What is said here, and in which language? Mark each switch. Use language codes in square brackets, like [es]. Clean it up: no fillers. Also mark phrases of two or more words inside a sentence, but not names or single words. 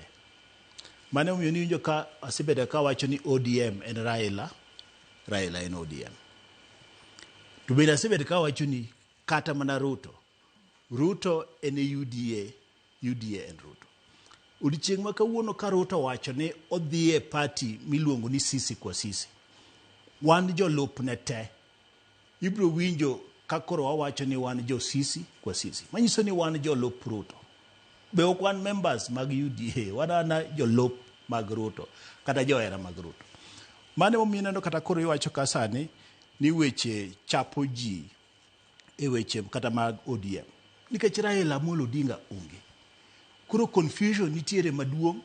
[luo] Mane omiyo ni winjo ka asebedo ka wacho ni ODM en Raila en ODM. To bende asebedo ka wacho ni kata mana Ruto en UDA en Ruto. Odiochieng' ma kawuono ka Ruto wacho ni odhi e party miluongo ni sisi kwa sisi, wan jolupne te ibro winjo ka koro wawacho ni wan jo sisi kwa sisi. Manyiso ni wan jolup Ruto. Be ok wan members mag UDA, wan jolup mag Ruto kata johera mag Ruto. Mane omiyo kata koro iwacho ka sani ni weche chapo ji e weche kata mag ODM. Nikech Raila Amolo Odinga onge. Koro confusion nitiere maduong'.